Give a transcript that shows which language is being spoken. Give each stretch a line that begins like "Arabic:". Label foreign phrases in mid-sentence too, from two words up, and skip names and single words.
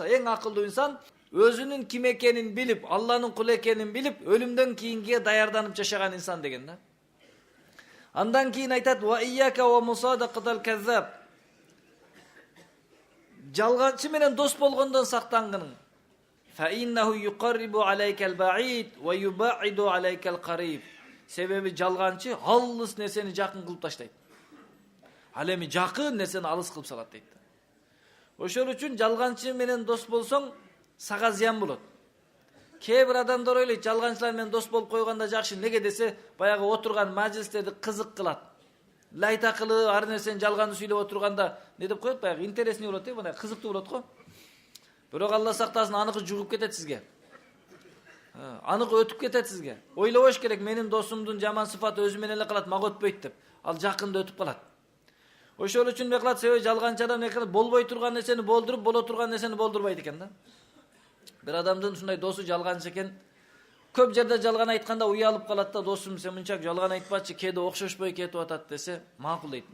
Kyrgyz: Эң акылдуу инсан өзүнүн ким экенин билип, Алланын кулу экенин билип, өлүмдөн кийинге даярданып жашаган инсан деген да. Андан кийин айтат:
Arabic: "و إياك و مصادقة الكذاب."
Kyrgyz: Жалганчы менен дос болгондон сактангын.
Arabic: فإنه يقرب عليك البعيد و يبعد عليك القريب.
Kyrgyz: Себеби жалганчы алыс нерсени жакын кылып таштайт. Ал эми жакын нерсени алыс кылып салат дейт. Ошол үчүн жалганчы менен дос болсоң, сага зыян болот. Кээ бир адамдар ойлойт, жалганчылар менен дос болуп койгондо жакшы. Неге десе, баягы отурган мажлистерди кызык кылат. Лайта кылып, ар нерсени жалганды сүйлөп отурганда не деп коет, баягы интересный болот, мына кызыктуу болот го. Бирок Алла сактасын, аныкы жугуп кетет сизге. Анык өтүп кетет сизге. Ойлобош керек, менин досумдун жаман сыфаты өзү менен эле калат, мага өтпөйт деп. Ал жакында өтүп калат. Ошол үчүн эмне кылат? Себеби жалганчы адам эмне кылат? Болбой турган нерсени болдуруп, боло турган нерсени болдурбайт экен да. Бир адамдын ушундай досу жалганчы экен. Көп жерде жалган айтканда уялып калат да, досум сен мынчак жалган айтпачы, кээде окшошпой кетип атат десе, макул дейт.